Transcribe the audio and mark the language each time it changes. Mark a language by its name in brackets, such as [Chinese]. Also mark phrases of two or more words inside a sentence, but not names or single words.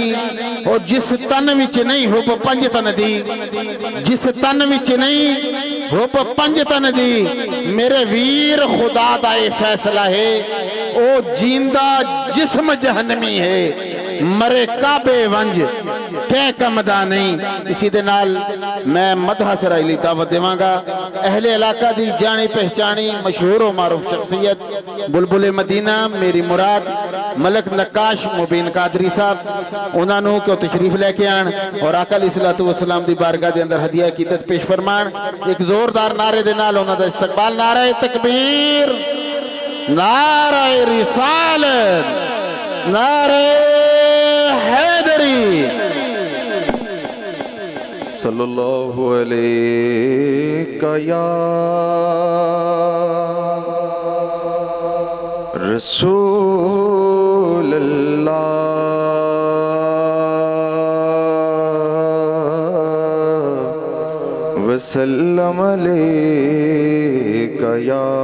[Punjabi] اور جس تن وچ نہیں حب پنج تن دی، جس تن وچ نہیں حب پنج تن دی، میرے ویر خدا دا یہ فیصلہ ہے، او زندہ جسم جہنمی ہے، مرے کعبے ونج کے کمدا نہیں. ایسی دے نال میں مدح سرائیلی دعوت دیوانگا. اہلِ علاقہ دی جانی پہچانی مشہور و معروف شخصیت بلبل مدینہ میری مراد ملک نقاش مبین قادری صاحب، انہوں نے کو تشریف لے کے آن اور آقا [Arabic] عليه الصلاة والسلام [Punjabi] دی بارگاہ دے اندر ہدیہ کیدت پیش فرمان. ایک زوردار نعرے دے نال انہاں دا استقبال۔ نعرۂ تکبیر، نعرۂ رسالت، نعرۂ حیدری. [Arabic] صلى الله عليك يا رسول الله وسلم عليك يا